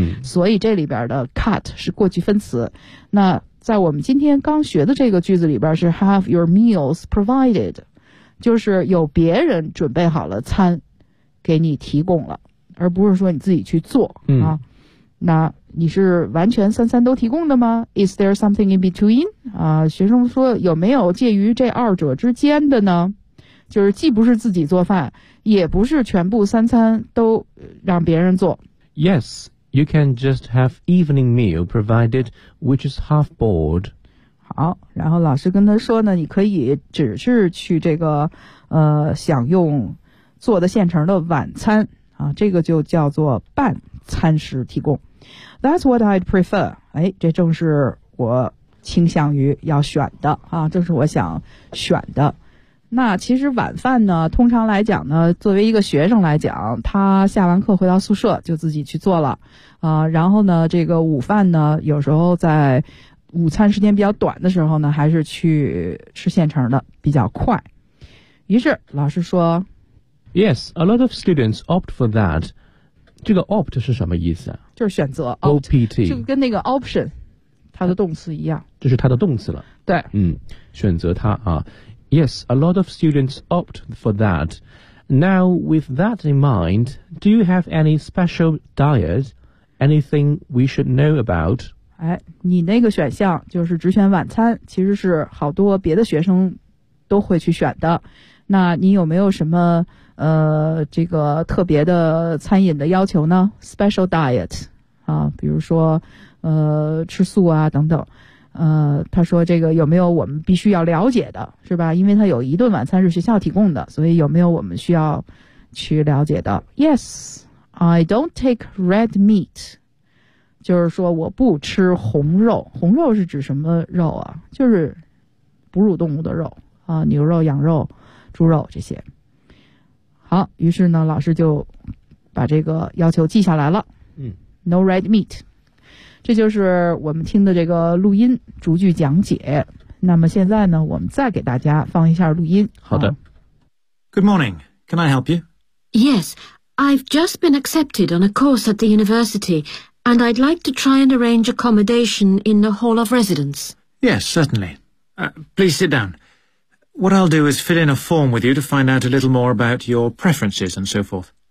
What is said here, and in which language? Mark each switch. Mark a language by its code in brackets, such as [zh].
[zh] 所以这里边的 cut 是过去分词。那在我们今天刚学的这个句子里边是 [en] have your meals provided, [zh] 就是有别人准备好了餐给你提供了而不是说你自己去做。那你是完全三餐都提供的吗 ? [en] Is there something in between? [zh] 学生说有没有介于这二者之间的呢就是既不是自己做饭也不是全部三餐都让别人做。 [en] Yes, you can just have evening meal provided, which is half board. [zh] 好然后老师跟他说呢你可以只是去这个享用做的现成的晚餐这个就叫做半餐食提供。 [en] That's what I'd prefer. [zh] 哎，这正是我倾向于要选的啊，正是我想选的。那其实晚饭呢，通常来讲呢，作为一个学生来讲，他下完课回到宿舍就自己去做了啊。然后呢，这个午饭呢，有时候在午餐时间比较短的时候呢，还是去吃现成的比较快。于是老师说 [en] ，Yes, a lot of students opt for that. [zh] 这个 opt 是什么意思啊？就是选择 [en] opt [zh] 就跟那个 option 它的动词一样，这是它的动词了。对，选择它啊。 [en] Yes, a lot of students opt for that. Now, with that in mind, do you have any special diet? Anything we should know about? [zh] 哎，你那个选项就是只选晚餐，其实是好多别的学生都会去选的。那你有没有什么？这个特别的餐饮的要求呢 ？Special diet 啊，比如说吃素啊等等。他说这个有没有我们必须要了解的，是吧？因为他有一顿晚餐是学校提供的，所以有没有我们需要去了解的 ？ [en] Yes, I don't take red meat. [zh] 就是说我不吃红肉。红肉是指什么肉啊？就是哺乳动物的肉啊，牛肉、羊肉、猪肉这些。好，于是呢，老师就把这个要求记下来了。 [en] No red meat， [zh] 这就是我们听的这个录音逐句讲解。那么现在呢，我们再给大家放一下录音。好的。 [en] Good morning. Can I help you? Yes, I've just been accepted on a course at the university, and I'd like to try and arrange accommodation in the hall of residence. Yes, certainly. Please sit down. What I'll do is fill in a form with you to find out a little more about your preferences and so forth.